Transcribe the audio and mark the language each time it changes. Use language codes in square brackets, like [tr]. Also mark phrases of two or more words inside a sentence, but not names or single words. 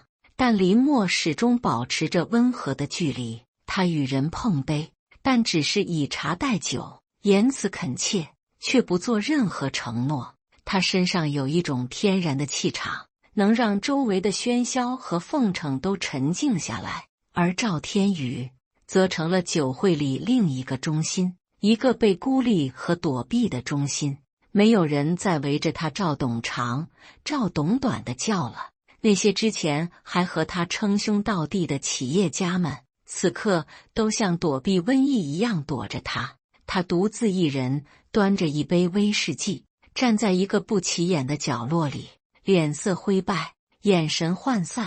[zh] 但林默始終保持着溫和的距離，他與人碰杯，但只是以茶代酒，言辭懇切，卻不做任何承諾。他身上有一種天然的氣場，能讓周圍的喧囂和奉承都沉靜下來。而趙天宇則成了酒會裡另一個中心，一個被孤立和躲避的中心。沒有人再圍着他趙董長、趙董短的叫了。那些之前還和他稱兄道弟的企業家們，此刻都像躲避瘟疫一樣躲着他。他獨自一人端着一杯威士忌，站在一個不起眼的角落裡，臉色灰敗，眼神渙散。